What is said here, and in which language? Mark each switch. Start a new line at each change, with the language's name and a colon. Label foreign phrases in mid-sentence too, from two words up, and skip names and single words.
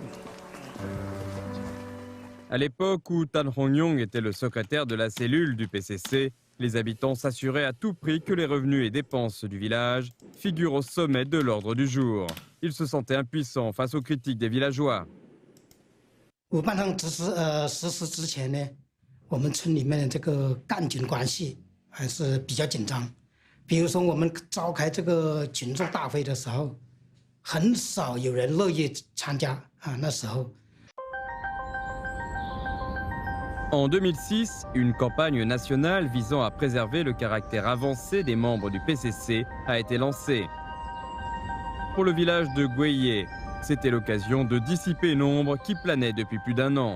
French: À l'époque où Tan Hongyong était le secrétaire de la cellule du PCC, les habitants s'assuraient à tout prix que les revenus et dépenses du village figurent au sommet de l'ordre du jour. Ils se sentaient impuissants face aux critiques des villageois.
Chinese: 我们村里面的这个干警关系还是比较紧张。比如说我们召开这个群众大会的时候，很少有人乐意参加啊。那时候。
French: En 2006, une campagne nationale visant à préserver le caractère avancé des membres du PCC a été lancée. Pour le village de Guiye, c'était l'occasion de dissiper une ombre qui planait depuis plus d'1 an.